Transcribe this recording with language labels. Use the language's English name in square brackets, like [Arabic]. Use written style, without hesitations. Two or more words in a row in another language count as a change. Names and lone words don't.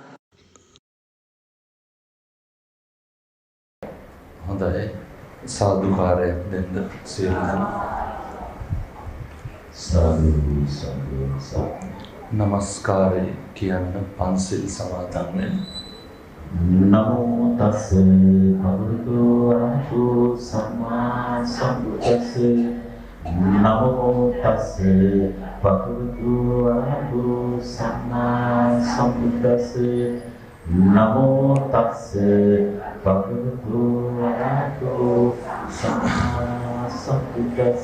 [Sinhala] හොඳයි, සාදුකාරයක් දෙන්න සියලුම. සාදු සාදු සාදු. නමස්කාරය කියන්න පන්සිල් සමාදන් වෙන්න. [Pali] නමෝ තස්ස භගවතු වරහතු සම්මා සම්බුද්දස්ස නමෝ තස්ස භගවතු වරහතු සම්මා සම්බුද්දස්ස නමෝ තස්ස භගවතු වරහතු සම්මා සම්බුද්දස්ස